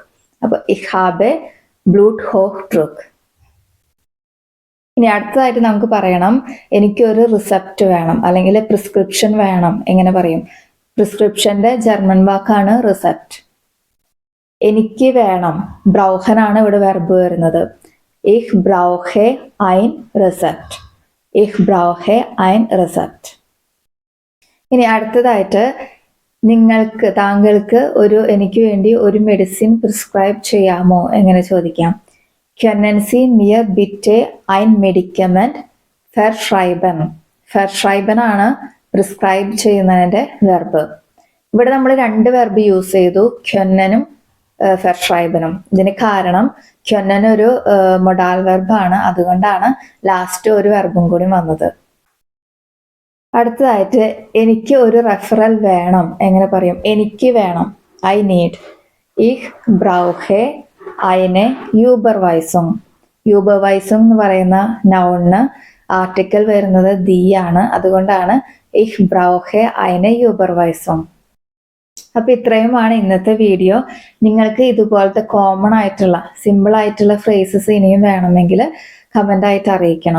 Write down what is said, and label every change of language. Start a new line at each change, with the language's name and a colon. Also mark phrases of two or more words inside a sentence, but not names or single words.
Malayalam: അപ്പൊ ഈ
German: habe Bluthochdruck.
Malayalam: ഇനി അടുത്തതായിട്ട് നമുക്ക് പറയണം എനിക്കൊരു റിസപ്റ്റ് വേണം അല്ലെങ്കിൽ പ്രിസ്ക്രിപ്ഷൻ വേണം. എങ്ങനെ പറയും? പ്രിസ്ക്രിപ്ഷന്റെ ജർമ്മൻ വാക്കാണ് റിസപ്റ്റ്. എനിക്ക് വേണം, ബ്രൗഹനാണ് ഇവിടെ വെർബ് വരുന്നത്.
German: Ich brauche ein Rezept. Ich brauche ein Rezept.
Malayalam: ഇനി അടുത്തതായിട്ട് താങ്കൾക്ക് എനിക്ക് വേണ്ടി ഒരു മെഡിസിൻ പ്രിസ്ക്രൈബ് ചെയ്യാമോ? എങ്ങനെ ചോദിക്കാം?
German: Können Sie mir bitte ein Medikament verschreiben?
Malayalam: Verschreiben ആണ് പ്രിസ്ക്രൈബ് ചെയ്യുന്നതിന്റെ വെർബ്. ഇവിടെ നമ്മൾ 2 വെർബ് യൂസ് ചെയ്തു, ക്യൊന്നനും ഫെർഷ്രൈബനും. ഇതിന് കാരണം ക്യൊന്നൻ ഒരു മൊഡാൽ വെർബാണ്, അതുകൊണ്ടാണ് ലാസ്റ്റ് ഒരു വെർബും കൂടി വന്നത്. അടുത്തതായിട്ട് എനിക്ക് ഒരു റെഫറൽ വേണം, എങ്ങനെ പറയും? എനിക്ക് വേണം,
English: I need.
German: Ich brauche eine Überweisung.
Malayalam: Überweisung എന്ന് പറയുന്ന നൗണിന് ആർട്ടിക്കിൾ വരുന്നത് ദി ആണ്, അതുകൊണ്ടാണ്
German: Ich brauche eine Überweisung.
Malayalam: അപ്പൊ ഇത്രയുമാണ് ഇന്നത്തെ വീഡിയോ. നിങ്ങൾക്ക് ഇതുപോലത്തെ കോമൺ ആയിട്ടുള്ള സിമ്പിൾ ആയിട്ടുള്ള ഫ്രേസസ് ഇനിയും വേണമെങ്കിൽ കമന്റ് ആയിട്ട് അറിയിക്കണം.